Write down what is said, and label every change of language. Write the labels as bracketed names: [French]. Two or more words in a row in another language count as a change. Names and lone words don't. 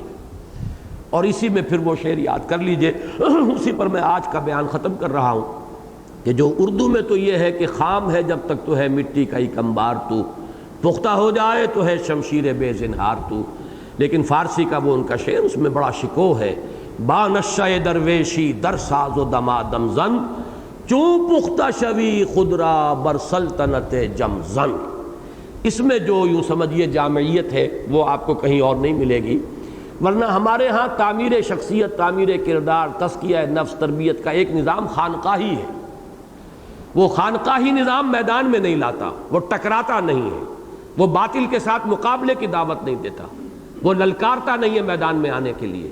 [Urdu] اور اسی میں پھر وہ شعر یاد کر لیجئے، اسی پر میں آج کا بیان ختم کر رہا ہوں کہ جو اردو میں تو یہ ہے کہ خام ہے جب تک تو ہے مٹی کا ایک انبار تو، پختہ ہو جائے تو ہے شمشیر بے زنہار تو، لیکن فارسی کا وہ ان کا شعر، اس میں بڑا شکوہ ہے۔ [Persian] با نشہ درویشی در ساز و دمادم زن، چوں پختہ شوی خود را بر سلطنت جم زن۔ [Urdu] اس میں جو یوں سمجھیے جامعیت ہے وہ آپ کو کہیں اور نہیں ملے گی، ورنہ ہمارے ہاں تعمیر شخصیت، تعمیر کردار، تزکیہ نفس، تربیت کا ایک نظام خانقاہی ہے۔ وہ خانقاہی نظام میدان میں نہیں لاتا، وہ ٹکراتا نہیں ہے، وہ باطل کے ساتھ مقابلے کی دعوت نہیں دیتا، وہ للکارتا نہیں ہے میدان میں آنے کے لیے۔